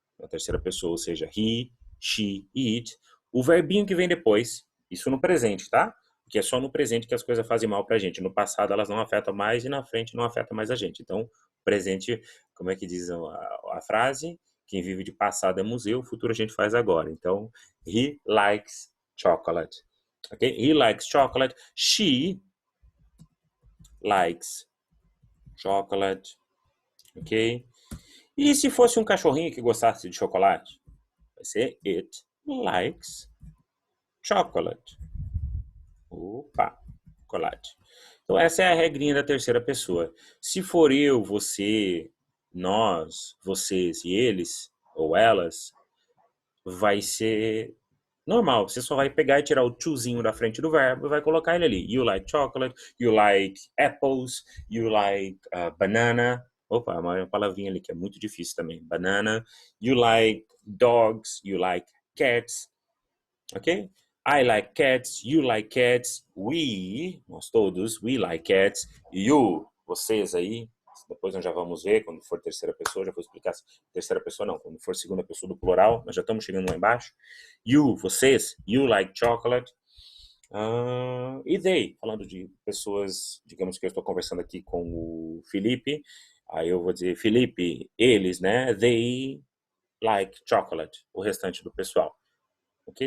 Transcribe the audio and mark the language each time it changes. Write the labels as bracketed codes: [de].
[pt] Na terceira pessoa, ou seja, he, she e it. O verbinho que vem depois, isso no presente, tá? Porque é só no presente que as coisas fazem mal pra gente. No passado elas não afetam mais e na frente não afetam mais a gente. Então, presente, como é que diz a frase? Quem vive de passado é museu, o futuro a gente faz agora. [en] Então, he likes chocolate. Okay? He likes chocolate. She likes chocolate. Ok? [pt] E se fosse um cachorrinho que gostasse de chocolate? Vai ser [en] it likes chocolate. [pt] Opa, chocolate. Então essa é a regrinha da terceira pessoa. Se for eu, você, nós, vocês e eles, ou elas, vai ser normal. Você só vai pegar e tirar o tozinho da frente do verbo e vai colocar ele ali. [en] You like chocolate, you like apples, you like banana. [pt] Opa, uma palavrinha ali que é muito difícil também. [en] Banana. You like dogs, you like cats. Ok? I like cats, you like cats, [pt] we, nós todos, [en] we like cats, [pt] you, vocês aí, depois nós já vamos ver, quando for terceira pessoa, já vou explicar, terceira pessoa não, quando for segunda pessoa do plural, nós já estamos chegando lá embaixo, you, vocês, [en] you like chocolate, [pt] e they, falando de pessoas, digamos que eu estou conversando aqui com o Felipe, aí eu vou dizer, Felipe, eles, né, [en] they like chocolate, [pt] o restante do pessoal. Ok?